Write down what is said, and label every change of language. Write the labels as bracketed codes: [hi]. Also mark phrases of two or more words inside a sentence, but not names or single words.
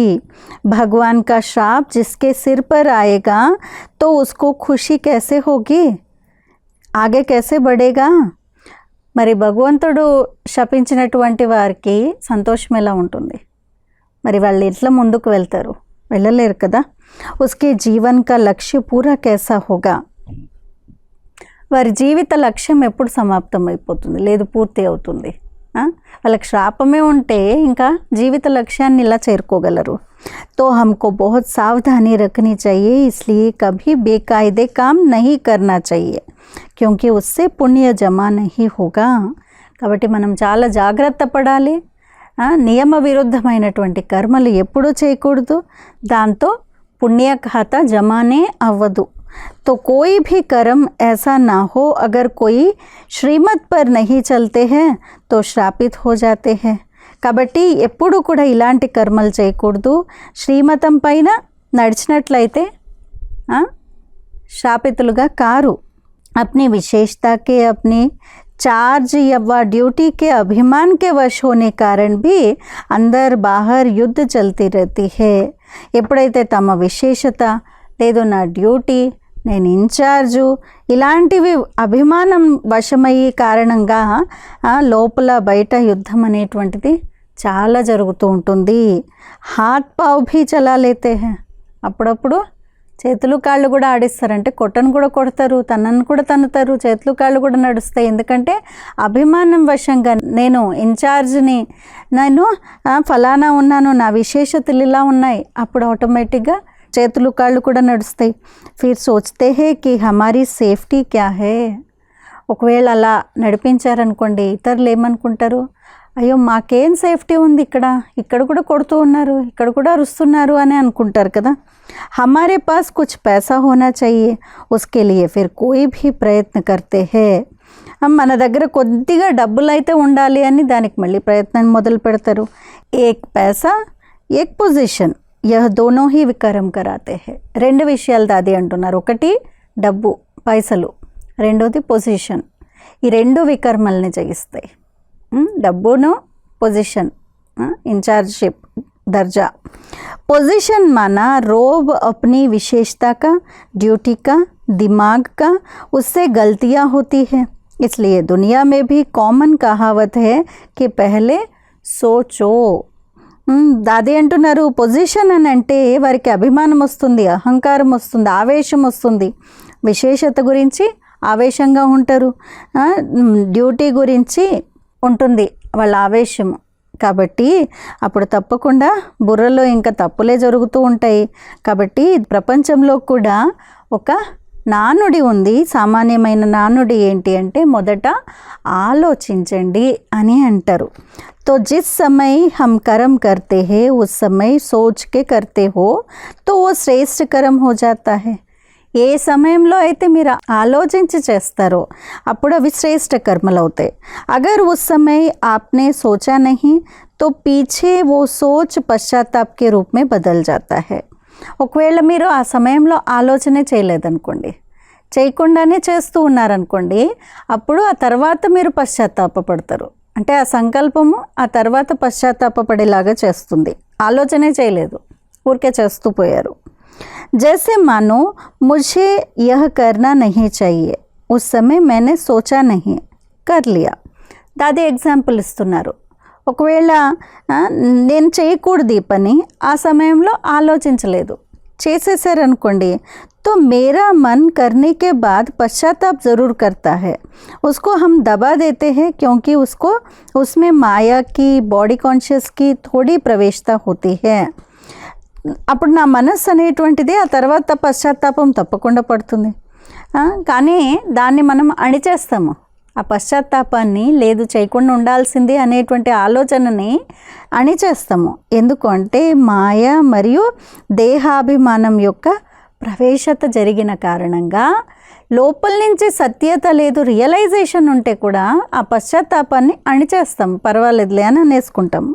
[hi] भगवान का श्राप जिसके सिर पर आएगा तो उसको खुशी कैसे होगी, ఆగే कैसे बढ़ेगा. [te] మరి భగవంతుడు శపించినటువంటి వారికి సంతోషం ఎలా ఉంటుంది, మరి వాళ్ళు ఎట్లా ముందుకు వెళ్తారు, వెళ్ళలేరు కదా. [hi] उसके जीवन का लक्ष्य पूरा कैसा होगा, [te] వారి జీవిత లక్ష్యం ఎప్పుడు సమాప్తం అయిపోతుంది, లేదు పూర్తి అవుతుంది. వాళ్ళకి శ్రాపమే ఉంటే ఇంకా జీవిత లక్ష్యాన్ని ఇలా చేరుకోగలరు. [hi] तो हमको बहुत सावधानी रखनी चाहिए, इसलिए कभी बेकायदे काम नहीं करना चाहिए क्योंकि उससे पुण्य जमा नहीं होगा. [te] కాబట్టి మనం చాలా జాగ్రత్త పడాలి. నియమ విరుద్ధమైనటువంటి కర్మలు ఎప్పుడూ చేయకూడదు, దాంతో పుణ్య ఖాతా జమానే అవ్వదు. [hi] तो कोई भी कर्म ऐसा ना हो अगर कोई श्रीमत पर नहीं चलते हैं तो श्रापित हो जाते हैं. [te] కాబట్టి ఎప్పుడు కూడా ఇలాంటి కర్మలు చేయకూడదు, శ్రీమతం పైన నడిచినట్లయితే శాపితులుగా కారు. [hi] अपनी विशेषता के अपने चार्ज या व ड्यूटी के अभिमान के वश होने कारण भी अंदर बाहर युद्ध चलती रहती है. [te] ఎప్పుడైతే తమ విశేషత లేదు, నా డ్యూటీ నేను ఇన్ఛార్జు, ఇలాంటివి అభిమానం వశమయ్యే కారణంగా లోపల బయట యుద్ధం అనేటువంటిది చాలా జరుగుతూ ఉంటుంది. [hi] हाथ पाँव भी चला लेते हैं, [te] అప్పుడప్పుడు చేతులు కాళ్ళు కూడా ఆడిస్తారంటే కొట్టను కూడా కొడతారు, తనను కూడా తన్నుతారు, చేతులు కాళ్ళు కూడా నడుస్తాయి. ఎందుకంటే అభిమానం వశంగా నేను ఇన్ఛార్జ్ని, నేను ఫలానా ఉన్నాను, నా విశేషతలు ఇలా ఉన్నాయి, అప్పుడు ఆటోమేటిక్గా చేతులు కాళ్ళు కూడా నడుస్తాయి. [hi] फिर सोचते हैं कि हमारी सेफ्टी क्या है. [te] ఒకవేళ అలా నడిపించారనుకోండి, ఇతరులు ఏమనుకుంటారు, అయ్యో మాకేం సేఫ్టీ ఉంది, ఇక్కడ కూడా కొడుతూ ఉన్నారు, ఇక్కడ కూడా అరుస్తున్నారు అని అనుకుంటారు కదా. [hi] हमारे पास कुछ पैसा होना चाहिए, उसके लिए फिर कोई भी प्रयत्न करते हैं. [te] మన దగ్గర కొద్దిగా డబ్బులు అయితే ఉండాలి అని దానికి మళ్ళీ ప్రయత్నం మొదలు పెడతారు. [hi] एक पैसा एक पोजीशन, यह दोनों ही विकर्म कराते हैं. [te] రెండు విషయాలు దాది అంటున్నారు. ఒకటి డబ్బు పైసలు, రెండోది పొజిషన్. ఈ రెండు వికర్మల్ని చేయిస్తాయి. డబ్బును పొజిషన్, [hi] इंचार्जशिप दर्जा. पोजीशन माना रोब अपनी विशेषता का, ड्यूटी का, दिमाग का, उससे गलतियां होती है. इसलिए दुनिया में भी कॉमन कहावत है कि पहले सोचो. [te] దాది అంటున్నారు, పొజిషన్ అని అంటే వారికి అభిమానం వస్తుంది, అహంకారం వస్తుంది, ఆవేశం వస్తుంది. విశేషత గురించి ఆవేశంగా ఉంటారు, డ్యూటీ గురించి ఉంటుంది వాళ్ళ ఆవేశము. కాబట్టి అప్పుడు తప్పకుండా బుర్రలో ఇంకా తప్పులే జరుగుతూ ఉంటాయి. కాబట్టి ప్రపంచంలో కూడా ఒక నానుడి ఉంది, సామాన్యమైన నానుడి ఏంటి అంటే మొదట ఆలోచించండి అని అంటారు. [hi] तो जिस समय हम कर्म करते हैं उस समय सोच के करते हो तो वो श्रेष्ठ कर्म हो जाता है. [te] ఏ సమయంలో అయితే మీరు ఆలోచించి చేస్తారో అప్పుడు అవి శ్రేష్ఠ కర్మలు అవుతాయి. [hi] अगर उस समय आपने सोचा नहीं तो पीछे वो सोच పశ్చాత్తాప్ के रूप में बदल जाता है. [te] ఒకవేళ మీరు ఆ సమయంలో ఆలోచనే చేయలేదనుకోండి, చేయకుండానే చేస్తూ ఉన్నారనుకోండి, అప్పుడు ఆ తర్వాత మీరు పశ్చాత్తాపపడతారు. అంటే ఆ సంకల్పము ఆ తర్వాత పశ్చాత్తాపపడేలాగా చేస్తుంది. ఆలోచనే చేయలేదు, ఊరికే చేస్తూ పోయారు. [hi] जैसे मानो मुझे यह करना नहीं चाहिए, उस समय मैंने सोचा नहीं, कर लिया. [te] దాది ఎగ్జాంపుల్ ఇస్తున్నారు. ఒకవేళ నేను చేయకూడదు ఈ పని, ఆ సమయంలో ఆలోచించలేదు, చేసేసారనుకోండి, [hi] तो मेरा मन करने के बाद पश्चाताप ज़रूर करता है. उसको हम दबा देते हैं क्योंकि उसमें माया की, [en] body conscious [hi] की थोड़ी प्रवेशता होती है. [te] అప్పుడు నా మనస్సు అనేటువంటిది ఆ తర్వాత పశ్చాత్తాపం తప్పకుండా పడుతుంది. కానీ దాన్ని మనం అణిచేస్తాము. ఆ పశ్చాత్తాపాన్ని, లేదు చేయకుండా ఉండాల్సింది అనేటువంటి ఆలోచనని అణిచేస్తాము. ఎందుకు అంటే మాయ మరియు దేహాభిమానం యొక్క ప్రవేశత జరిగిన కారణంగా లోపల నుంచి సత్యత లేదు, రియలైజేషన్ ఉంటే కూడా ఆ పశ్చాత్తాపాన్ని అణిచేస్తాం, పర్వాలేదులే అని అనేసుకుంటాము.